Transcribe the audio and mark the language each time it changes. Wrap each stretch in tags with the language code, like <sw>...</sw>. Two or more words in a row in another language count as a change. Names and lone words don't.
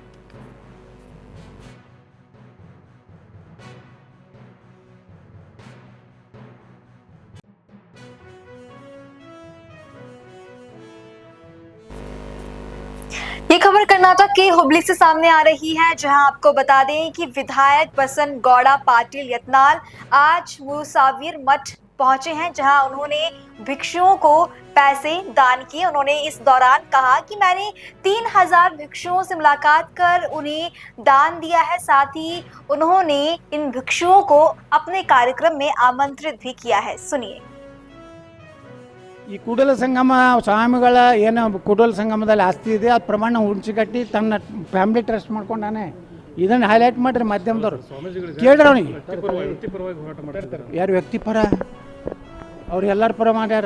<hi>ये खबर कर्नाटक के हुबली से सामने आ रही है, जहां आपको बता दें कि विधायक बसनगौड़ा पाटिल यत्नाल आज मुरुसावीर मठ पहुंचे हैं, जहां उन्होंने भिक्षुओं को पैसे दान किए। उन्होंने इस दौरान कहा कि मैंने 3000 भिक्षुओं से मुलाकात कर उन्हें दान दिया है। साथ ही उन्होंने इन भिक्षुओं को अपने कार्यक्रम में आमंत्रित भी किया है। सुनिए।</hi> <kn>ಈ ಕೂಡಲ ಸಂಗಮ ಸ್ವಾಮಿಗಳ ಏನು ಕೂಡಲ ಸಂಗಮದಲ್ಲಿ ಆಸ್ತಿ ಇದೆ ಅದು ಪ್ರಮಾಣ ಹುಣ್ಚಿಕಟ್ಟಿ ತನ್ನ</kn> <en>family trust</en> <kn>ಮಾಡ್ಕೊಂಡಾನೆ. ಇದನ್ನು ಹೈಲೈಟ್ ಮಾಡಿರಿ ಮಾಧ್ಯಮದವರು, ಕೇಳ್ರಿ ಅವನಿಗೆ ಯಾರು ವ್ಯಕ್ತಿಪರ ಅವ್ರು ಎಲ್ಲರ ಪರ ಮಾಡ್ಯಾರ.</kn>